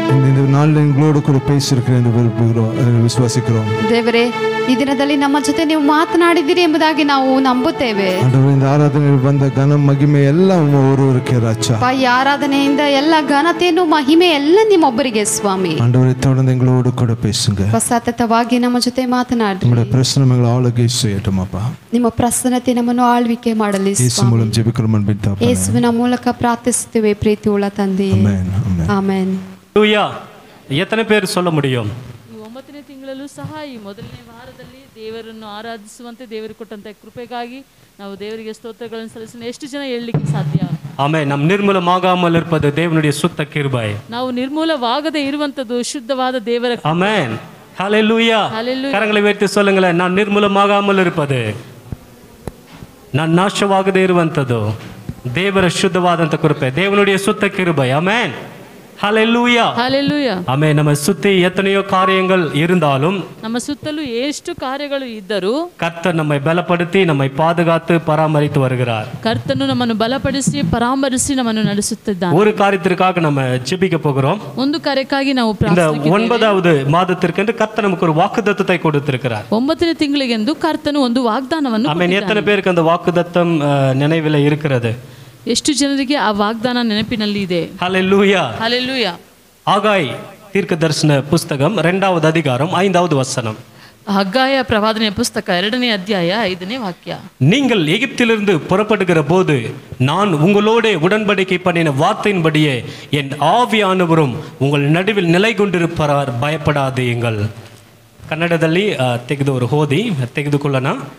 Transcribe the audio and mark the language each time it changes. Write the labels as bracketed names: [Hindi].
[Tamil] இந்த நாளில் எங்களோடு கூட பேசியிருக்கிறேன் என்று விசுவாசிக்கிறோம். [Kannada] ದೇವರೇ, ಈ ದಿನದಲ್ಲಿ ನಮ್ಮ ಜೊತೆ ನೀವು ಮಾತನಾಡಿದ್ದೀರಿ ಎಂಬುದಾಗಿ ನಾವು ನಂಬುತ್ತೇವೆ. [Tamil] இந்த ஆராதனையில் வந்த கன மகிமை எல்லாம் ஒருவருக்கே ராஜா. [Kannada] ಈ ಆರಾಧನೆಯಿಂದ ಎಲ್ಲ ಘನತೆಯನ್ನು, ಮಹಿಮೆ ಎಲ್ಲ ನಿಮ್ಮೊಬ್ಬರಿಗೆ ಸ್ವಾಮಿ. [Tamil] ஆண்டவரே, தொடர்ந்து எங்களோடு கூட பேசுங்க. [Kannada] ಸತತವಾಗಿ ನಮ್ಮ ಜೊತೆ ಮಾತನಾಡಿ. [Tamil] நம்முடைய பிரசன்னங்களை ஆளுகை செய்யட்டும் அப்பா. [Kannada] ನಿಮ್ಮ ಪ್ರಸನ್ನತೆ ನಮ್ಮನ್ನು ಆಳ್ವಿಕೆ ಮಾಡಲಿ ಸ್ವಾಮಿ. ಯೇಸು ಮೂಲಕ [Tamil] ಜೆபிக்கிறோம் அன்பின் தகப்பனே. [Kannada] ಯೇಸುವಿನ ಮೂಲಕ ಪ್ರಾರ್ಥಿಸುತ್ತೇವೆ ಪ್ರೀತಿಯುಳ್ಳ ತಂದೆಯೇ. ಆಮೆನ್. ಆಮೆನ್. [Tamil] ஹல்லேலூயா. எத்தனை பேர் சொல்ல முடியும்? [Kannada] ಈ 9ನೇ ತಿಂಗಳಲ್ಲೂ ಸಹ ಈ ಮೊದಲನೇ ವಾರದಲ್ಲಿ ದೇವರನ್ನು ಆರಾಧಿಸುವಂತೆ ದೇವರು ಕೊಟ್ಟಂತ ಕೃಪೆಗಾಗಿ ನಾವು ದೇವರಿಗೆ ಸ್ತೋತ್ರಗಳನ್ನು ಸಲ್ಲಿಸೋಣ. ಎಷ್ಟು ಜನ ಹೇಳಲಿಕ್ಕೆ ಸಾಧ್ಯ? [Tamil] ஆமென். நம் நிர்மூலமாகாமல் இருப்பது தேவனுடைய சுத்த கிருபை. [Kannada] ನಾವು ನಿರ್ಮೂಲವಾಗದೆ ಇರುವಂತದ್ದು ಶುದ್ಧವಾದ ದೇವರ ಕೃಪೆ. [Tamil] ஆமென். ஹல்லேலூயா. கரங்களை உயர்த்தி சொல்லுங்களேன், நான் நிர்மூலமாகாமல் இருப்பது, நான் [Kannada] ನಾಶವಾಗದೆ ಇರುವಂತದ್ದು ದೇವರ ಶುದ್ಧವಾದಂತ ಕೃಪೆ, [Tamil] ದೇವனுடைய சுத்த கிருபை. ஆமென். ஹல்லேலூயா. [Kannada] ಹಲ್ಲೆಲೂಯಾ. [Tamil] ஆமென். நம்ம சுத்தி எத்தனையோ காரியங்கள் இருந்தாலும், [Kannada] ನಮ್ಮ ಸುತ್ತಲೂ ಎಷ್ಟು ಕಾರ್ಯಗಳು ಇದ್ದರೂ [Tamil] கர்த்தர் நம்மை பலப்படுத்தி நம்மை பாதுகாத்து பராமரித்து வருகிறார். [Kannada] ಕರ್ತನು ನಮ್ಮನ್ನು ಬಲಪಡಿಸಿ ಪರಾಮರಿಸಿ ನಮ್ಮನ್ನು ನಡೆಸುತ್ತಿದ್ದಾನೆ. [Tamil] ஒரு காரியத்திற்காக நம்ம ஜெபிக்க போகிறோம். [Kannada] ಒಂದು ಕಾರ್ಯಕ್ಕಾಗಿ ನಾವು [Tamil] இந்த 9வது மாதத்திற்கு கர்த்தர் நமக்கு ஒரு வாக்குத்தத்தத்தை கொடுத்திருக்கிறார். [Kannada] 9ನೇ ತಿಂಗಳಿಗೆಂದು ಕರ್ತನು ಒಂದು ವಾಗ್ದಾನವನ್ನು [Tamil] ஆமென். எத்தனை பேருக்கு அந்த வாக்குத்தத்தம் நினைவில் இருக்கிறது? [Kannada] ಎಷ್ಟು ಜನರಿಗೆ ಆ ವಾಗ್ದಾನ ನೆನಪಿನಲ್ಲಿ ಇದೆ? [Tamil] ஹல்லேலூயா. [Kannada] ಹಲ್ಲೆಲೂಯಾ. [Tamil] ஆகாய் தீர்க்கதரிசன புஸ்தகம் 2வது அதிகாரம் 5வது வசனம். [Kannada] ಹಗ್ಗಾಯ ಪ್ರವಾದನೆಯ ಪುಸ್ತಕ 2ನೇ ಅಧ್ಯಾಯ 5ನೇ ವಾಕ್ಯ. [Tamil] நீங்கள் எகிப்திலிருந்து புறப்படுகிற போது நான் உங்களோட உடன்படிக்கை பண்ணின வார்த்தையின்படியே என் ஆவியானவரும் உங்கள் நடுவில் நிலை கொண்டிருப்பார், பயப்படாதீங்கள். [Kannada] ಕನ್ನಡದಲ್ಲಿ ತೆಗೆದವರು ಓದಿ ತೆಗೆದುಕೊಳ್ಳೋಣ.